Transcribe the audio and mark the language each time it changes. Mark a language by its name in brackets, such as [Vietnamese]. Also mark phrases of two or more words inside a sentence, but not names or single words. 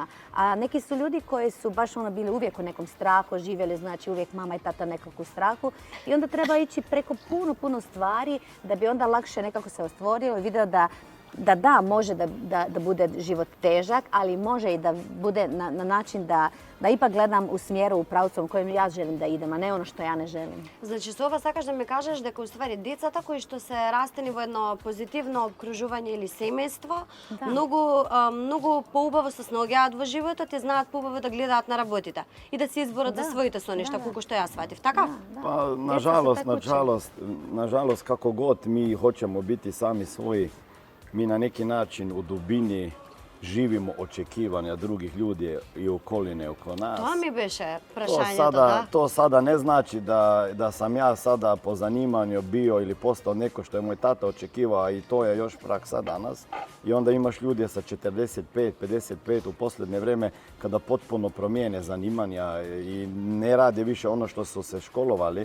[Croatian] A neki su ljudi koji su baš bili uvijek u nekom strahu, živjeli znači uvijek mama i tata nekako u strahu i onda treba ići preko puno stvari da bi onda lakše nekako se ostvorilo i vidio da može da bude život težak, ali može i da bude na način da ipak gledam u smjeru, u pravcu u kojem ja želim da idem, a ne ono što ja ne želim. [Macedonian] Значи, со ова сакаш да ми кажеш дека уствари децата кои што се растени во едно позитивно обкружување или семејство, многу поубаво се снаоѓаат во животот и знаат поубаво да гледаат на работите и да се изборат за своите соништа, колку што ја сватив, така? [Croatian] Pa, nažalost, kako god mi hoćemo biti sami svoji, mi na neki način u dubini živimo očekivanja drugih ljudi i okoline oko nas. [Macedonian] Тоа ми беше прашањето, да. [Croatian] To sada ne znači da sam ja sada po zanimanju bio ili postao neko što je moj tata očekivao i to je još praksa danas. I onda imaš ljude sa 45, 55 u posljednje vreme kada potpuno promijene zanimanja i ne rade više ono što su se školovali.